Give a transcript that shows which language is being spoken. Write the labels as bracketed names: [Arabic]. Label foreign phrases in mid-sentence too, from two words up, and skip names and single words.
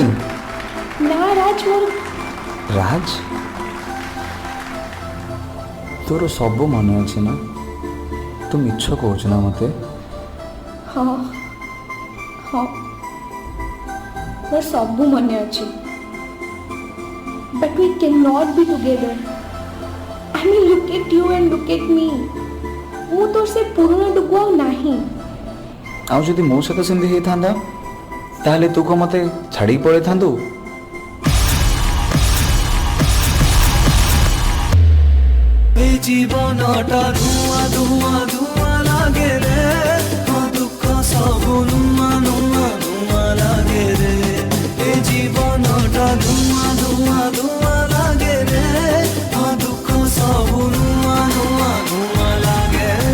[Odia] ନା ରାଜ ମୋର ରାଜ ତୋର ସବ ମନ ଅଚ୍ଛେ ନା ତୁ ମିଛ କହୁଚ ନା ମତେ ହଁ ହଁ ମୋର ସବ ମନ ଅଚ୍ଛେ [English] but we cannot be together. I mean, look at you and look at me. [Odia] ମୁଁ ତୋର ସେ ପୁରୁଣା ଡୁଗୁ ଆଉ ନାହିଁ। ଆଉ ଯଦି ମୋ ସହିତ ସେମିତି ହେଇଥାନ୍ତା ତାହେଲେ ତୁ କଣ ମତେ ଛାଡ଼ିକି ପଳେଇଥାନ୍ତୁ? ଏ ଜୀବନଟା ଧୂଆଁ ଧୂଆଁ ଧୂଆଁ ଲାଗେ ରେ ହଁ ଦୁଃଖ ସବୁ ନୂଆ ନୂଆ ନୂଆ ଲାଗେ ରେ ଏ ଜୀବନଟା ଧୂଆଁ ଧୂଆଁ ଧୂଆଁ ଲାଗେ ରେ ହଁ ଦୁଃଖ ସବୁ ନୂଆ ନୂଆ ନୂଆ ଲାଗେ